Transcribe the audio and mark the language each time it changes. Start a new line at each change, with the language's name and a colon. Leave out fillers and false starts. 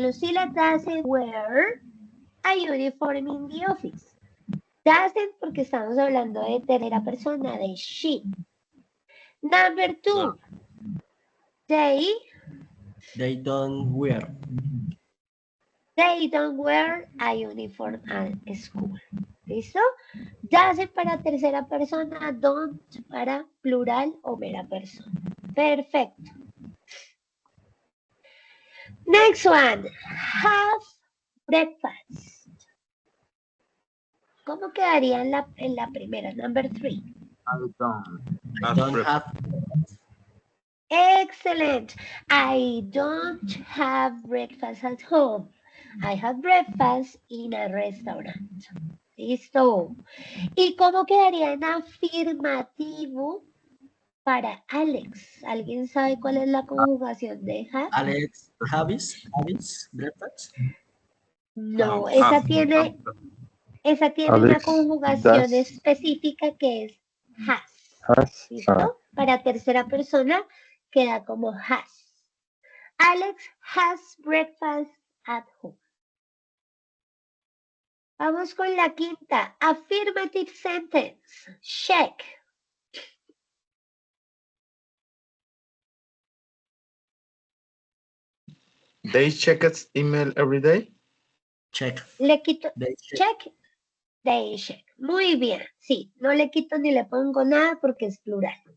English: Lucila doesn't wear a uniform in the office.
Spanish: Doesn't porque estamos hablando de tercera persona, de she.
English: Number 2, They don't wear. They don't wear a uniform at school.
Spanish: ¿Listo? Doesn't para tercera persona, don't para plural o mera persona. Perfecto.
English: Next one. Have breakfast.
Spanish: ¿Cómo quedaría en la primera?
English: Number 3. I don't. I don't have. Excellent. I don't have breakfast at home. I have breakfast in a restaurant.
Spanish: Listo. ¿Y cómo quedaría en afirmativo para Alex? ¿Alguien sabe cuál es la conjugación de have?
English: Alex habis breakfast.
Spanish: No, esa tiene una
English: Alex
Spanish: conjugación
English: does.
Spanish: específica que es has.
English: Has.
Spanish: ¿Listo? Para tercera persona queda como has.
English: Alex has breakfast at home.
Spanish: Vamos con la quinta.
English: Affirmative sentence. Check. They check its email every day. Check.
Spanish: Le quito
English: They check. check They check.
Spanish: Muy bien. Sí, no le quito ni le pongo nada porque es plural.